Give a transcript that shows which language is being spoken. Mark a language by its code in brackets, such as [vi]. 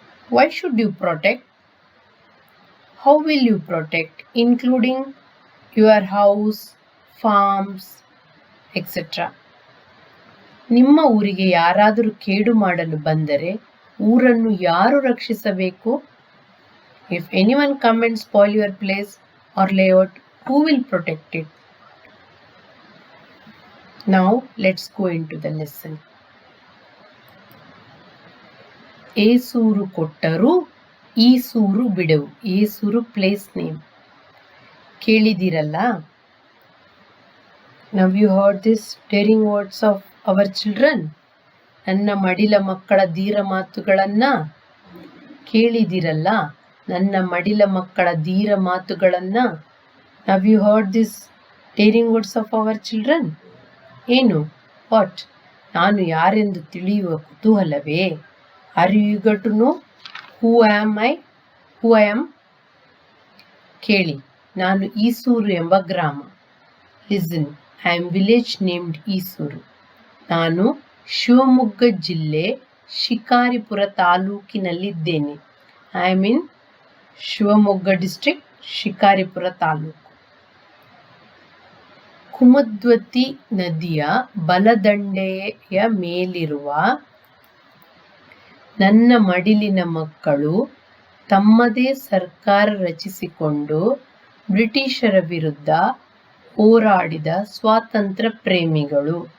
[en] Why should you protect? How will you protect, including your house, farms, etc. [kn] ನಿಮ್ಮ ಊರಿಗೆ ಯಾರಾದರೂ ಕೇಡು ಮಾಡಲು ಬಂದರೆ ಊರನ್ನು ಯಾರು ರಕ್ಷಿಸಬೇಕು? [en] If anyone come and spoil your place or layout, who will protect it? Now let's go into the lesson. [kn] ಏ ಸೂರು ಕೊಟ್ಟರು ಈ ಸೂರು ಬಿಡೆವು. ಏ ಸೂರು place name. ಕೇಳಿದಿರಲ್ಲ? [en] Now you heard this daring words of our children. [kn] ನನ್ನ ಮಡಿಲ ಮಕ್ಕಳ ಧೀರ ಮಾತುಗಳನ್ನ ಕೇಳಿದಿರಲ್ಲ? ನನ್ನ ಮಡಿಲ ಮಕ್ಕಳ ಧೀರ ಮಾತುಗಳನ್ನ. [en] Have you heard this daring words of our children? [kn] ಏನು? [en] What? [kn] ನಾನು ಯಾರೆಂದು ತಿಳಿಯುವ ಕುತೂಹಲವೇ? [en] Are you eager to know who I am? [kn] ಕೇಳಿ, ನಾನು ಈಸೂರು ಎಂಬ ಗ್ರಾಮ. [en] Listen, I am village named Isuru. [kn] ನಾನು ಶಿವಮೊಗ್ಗ ಜಿಲ್ಲೆ Shikaripura ತಾಲೂಕಿನಲ್ಲಿದ್ದೇನೆ. [en] I am in Shivamogga district, Shikaripura taluk. [kn] Kumudvati ನದಿಯ ಬಲದಂಡೆಯ ಮೇಲಿರುವ ನನ್ನ ಮಡಿಲಿನ ಮಕ್ಕಳು ತಮ್ಮದೇ ಸರ್ಕಾರ ರಚಿಸಿಕೊಂಡು ಬ್ರಿಟಿಷರ ವಿರುದ್ಧ ಹೋರಾಡಿದ ಸ್ವಾತಂತ್ರ್ಯ ಪ್ರೇಮಿಗಳು.